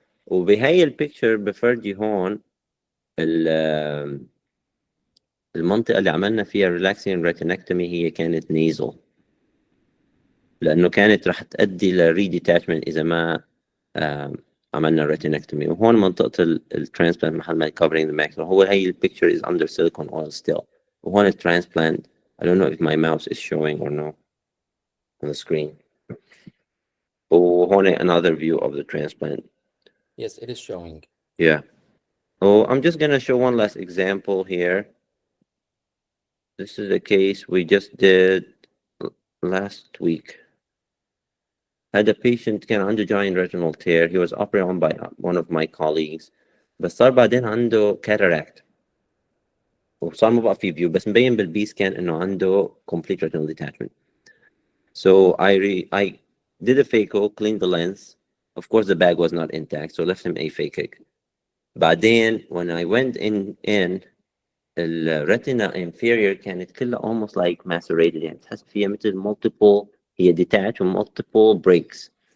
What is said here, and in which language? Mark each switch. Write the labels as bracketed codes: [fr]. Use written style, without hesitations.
[ar] وبهي البيكتشر بفرجي هون المنطقة اللي عملنا فيها relaxing retinectomy هي كانت nasal، لأنه كانت رح تؤدي لريديتاتشمنت إذا ما عملنا retinectomy. وهون منطقة الترانسبلانت محل ما covering the macula. [en] هو هي البيكتشر is under silicone oil still. وهون الترانسبلانت I don't know if my mouse is showing or no on the screen. وهون another view of the transplant. Yes, it is showing. Yeah. Oh, I'm just gonna show one last example here. This is a case we just did last week. Had a patient كان عنده giant retinal tear. He was operated on by one of my colleagues. [ar] بس صار بعدين عنده cataract. وصار ما بقى في view، بس مبين بالبي سكان انه عنده complete retinal detachment. [en] So I did a phaco, cleaned the lens. Of course the bag was not intact, so left him aphakic. بعدين when I went in الريتنا inferior كانت كلها almost like macerated، يعني تحس فيها مثل multiple، هي detached و multiple breaks.